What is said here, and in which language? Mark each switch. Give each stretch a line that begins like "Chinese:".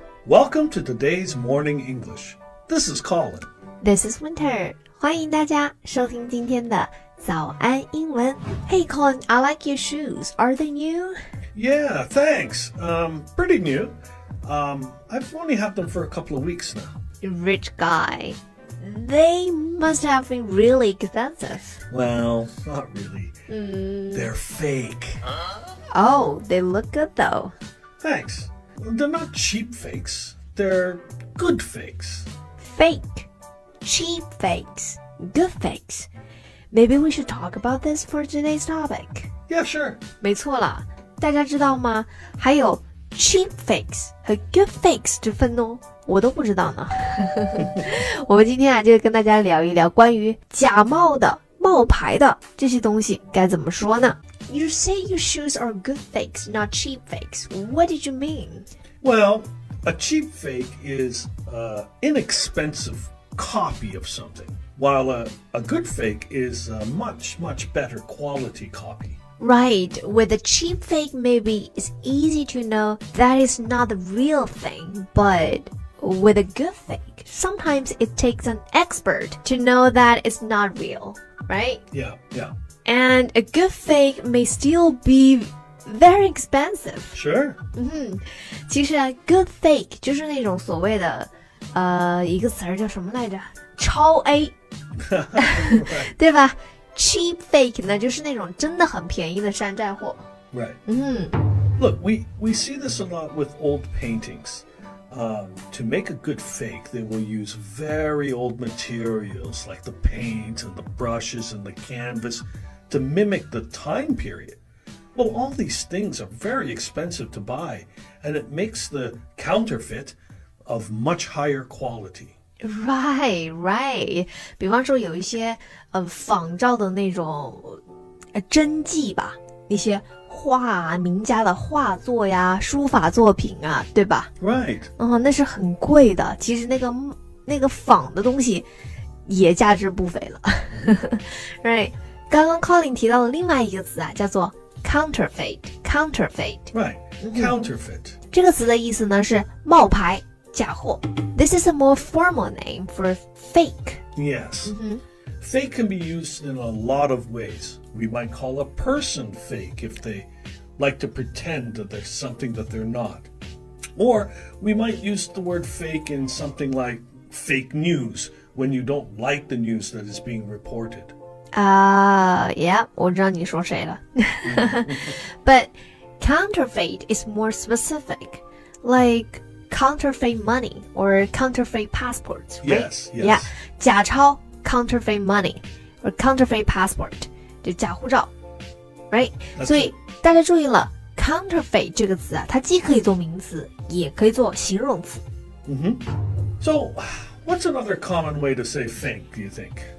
English: Welcome to today's morning English. This is Colin. This is Winter.
Chinese: 欢迎大家收听今天的早安英文。
English: Hey, Colin, I like your shoes. Are they new? Yeah, thanks. Pretty new. I've only had them for a couple of weeks now. Rich guy. They must have been really expensive. Well, not really. They're fake. Oh, they look good though. Thanks. They're not cheap fakes. They're good fakes. Fake. Cheap fakes. Good fakes. Maybe we should talk about this for today's topic. Yeah, sure.
Chinese: 没错啦，大家知道吗？还有 cheap fakes 和 good fakes 之分哦，我都不知道呢。我们今天就跟大家聊一聊关于假冒的、冒牌的这些东西该怎么说呢？
English: You say your shoes are good fakes, not cheap fakes. What did you mean? Well, a cheap fake is an inexpensive copy of something, while a good fake is a much, much better quality copy. Right, with a cheap fake, maybe it's easy to know that is not the real thing, but with a good fake, sometimes it takes an expert to know that it's not real, right? Yeah. And a good fake may still be very expensive. Sure.
Chinese: 其实啊 good fake 就是那种所谓的一个词儿叫什么来着？超 A 对吧？Cheap fake 呢就是那种真的很便宜的山寨货。
English: Right. Look, we see this a lot with old paintings. To make a good fake, they will use very old materials like the paint and the brushes and the canvas to mimic the time period. Well, all these things are very expensive to buy, and it makes the counterfeit of much higher quality. Right.
Chinese: 比方说有一些仿照的那种真迹吧，一些画啊，名家的画作呀，书法作品啊，对吧？
English: Right.
Chinese: 那是很贵的。其实那个仿的东西也价值不菲了。
English: Right.
Chinese: 刚刚 Colin 提到的另外一个词啊，叫做 counterfeit.
English: Right. Counterfeit.
Chinese: 这个词的意思呢是冒牌、假货。
English: This is a more formal name for fake. Yes. Fake can be used in a lot of ways. We might call a person fake if they like to pretend that there's something that they're not. Or we might use the word fake in something like fake news when you don't like the news that is being reported. Yeah,
Chinese: 我知道你说谁了。
English: But counterfeit is more specific, like counterfeit money or counterfeit passports, right? Yes. Yeah,
Chinese: 假钞
English: counterfeit money or counterfeit passport
Chinese: 就假护照
English: right?
Chinese: 所以大家注意了 counterfeit 这个词啊，它既可以做名词，也可以做形容词。
English: So, what's another common way to say fake, do you think?